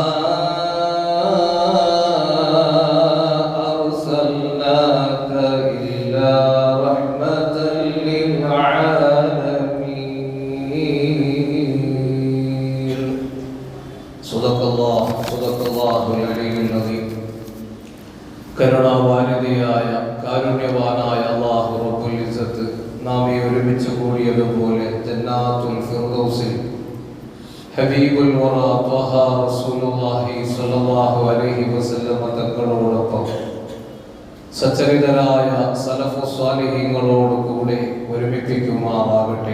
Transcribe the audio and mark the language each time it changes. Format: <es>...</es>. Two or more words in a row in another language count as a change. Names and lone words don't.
<ar>أرسلناك إلا رحمة للعالمين صدق الله العلي العظيم</ar> <ml>കരുണാവാനിധിയായ കാരുണ്യവാനായ അല്ലാഹു</ml> <ar>رب العزة</ar> <ml>നാം ഈ ഒരുമിച്ച് കൂടിയതുപോലെ</ml> <ar>جنات الفردوس حبيب الورى طه رسول الله صلى الله عليه وسلم</ar> <ml>തങ്ങളോടൊപ്പം സച്ചരിതരായ</ml> <ar>السلف الصالحين</ar> <ml>കൂടെ ഒരുമിപ്പിക്കുമാറാകട്ടെ.</ml>